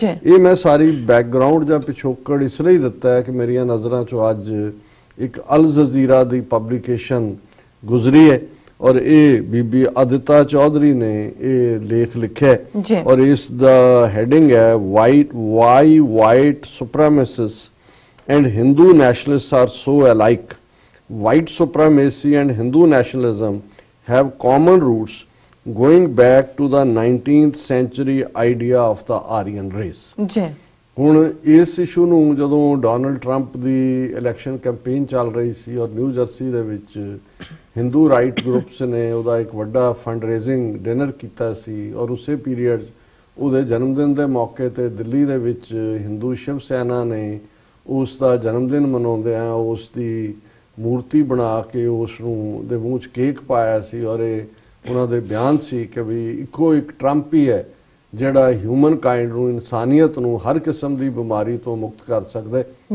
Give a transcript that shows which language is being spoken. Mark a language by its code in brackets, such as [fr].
[pa] ਇਹ ਮੈਂ ਸਾਰੀ ਬੈਕਗ੍ਰਾਉਂਡ ਜਾਂ ਪਿਛੋਕੜ ਇਸ ਲਈ ਦਿੱਤਾ ਹੈ ਕਿ ਮੇਰੀਆਂ ਨਜ਼ਰਾਂ 'ਚੋਂ ਅੱਜ ਇੱਕ ਅਲ ਜਜ਼ੀਰਾ ਦੀ ਪਬਲੀਕੇਸ਼ਨ ਗੁਜ਼ਰੀ ਹੈ ਔਰ ਇਹ ਬੀਬੀ ਆਦਿਤਾ ਚੌਧਰੀ ਨੇ ਇਹ ਲੇਖ ਲਿਖਿਆ ਔਰ ਇਸ ਦਾ ਹੈਡਿੰਗ ਹੈ [en] Why white supremacist and Hindu nationalist are so alike. White supremacy and Hindu nationalism have common roots going back to the 19th century idea of the Aryan race. [pa] ਹੁਣ ਇਸ ਇਸ਼ੂ ਨੂੰ ਜਦੋਂ ਡੋਨਲਡ ਟਰੰਪ ਦੀ ਇਲੈਕਸ਼ਨ ਕੈਂਪੇਨ ਚੱਲ ਰਹੀ ਸੀ ਔਰ new jersey ਦੇ ਵਿੱਚ Hindu right groups ਨੇ ਉਹਦਾ ਇੱਕ ਵੱਡਾ ਫੰਡ ਰੇਜ਼ਿੰਗ ਡਿਨਰ ਕੀਤਾ ਸੀ ਔਰ ਉਸੇ ਪੀਰੀਅਡ ਉਹਦੇ ਜਨਮ ਦਿਨ ਦੇ ਮੌਕੇ ਤੇ ਦਿੱਲੀ ਦੇ ਵਿੱਚ ਹਿੰਦੂ ਸ਼ਿਵ ਸੈਨਾ ਨੇ ਉਸ ਦਾ ਜਨਮ ਦਿਨ ਮਨਾਉਂਦੇ ਆ ਉਸ ਦੀ ਮੂਰਤੀ ਬਣਾ ਕੇ ਉਸ ਨੂੰ ਦੇ ਮੂੰਹ 'ਚ ਕੇਕ ਪਾਇਆ ਸੀ ਔਰ ਇਹ ਉਹਨਾਂ ਦੇ ਬਿਆਨ ਸੀ ਕਿ ਵੀ ਇੱਕੋ ਇੱਕ ਟਰੰਪ ਹੀ ਹੈ ਜਿਹੜਾ ਹਿਊਮਨ ਕਾਈਂਡ ਨੂੰ ਇਨਸਾਨੀਅਤ ਨੂੰ ਹਰ ਕਿਸਮ ਦੀ ਬਿਮਾਰੀ ਤੋਂ ਮੁਕਤ ਕਰ ਸਕਦਾ ਹੈ।